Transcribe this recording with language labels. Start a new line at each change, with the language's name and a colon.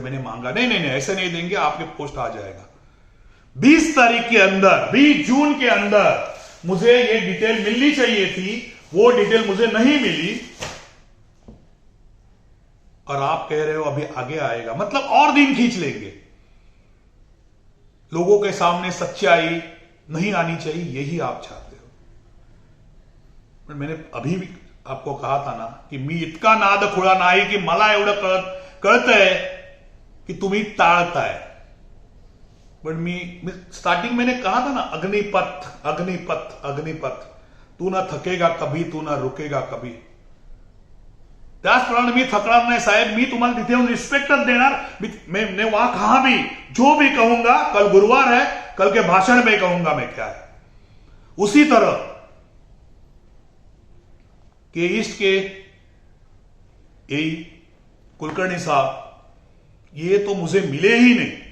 Hindi: मैंने मांगा, नहीं नहीं नहीं ऐसे नहीं देंगे, आपके पोस्ट आ जाएगा। 20 तारीख के अंदर, 20 जून के अंदर मुझे ये डिटेल मिलनी चाहिए थी, वो डिटेल मुझे नहीं मिली, और आप कह रहे हो अभी आगे आएगा, मतलब और दिन खींच लेंगे। लोगों के सामने सच्चाई नहीं आनी चाहिए, यही आप चाहते हो।
Marathi: पण
Hindi: मैंने अभी भी आपको कहा था ना
Marathi: कि मी इतका नाद खुळा नाही की मला एवढं कळतंय की तुम्ही टाळताय। पण मी स्टार्टिंग
Hindi: मैंने कहा था ना, अग्निपथ अग्निपथ अग्निपथ, तू ना थकेगा कभी, तू ना रुकेगा कभी।
Marathi: त्याचप्रमाणे मी थकणार नाही साहेब, मी तुम्हाला तिथे येऊन रिस्पेक्टच देणार।
Hindi: मैंने वहां कहा भी, जो भी कहूंगा, कल गुरुवार है, कल के भाषण में कहूंगा मैं क्या है। उसी तरह के ईस्ट के एई कुलकर्णी साहब, ये तो मुझे मिले ही नहीं।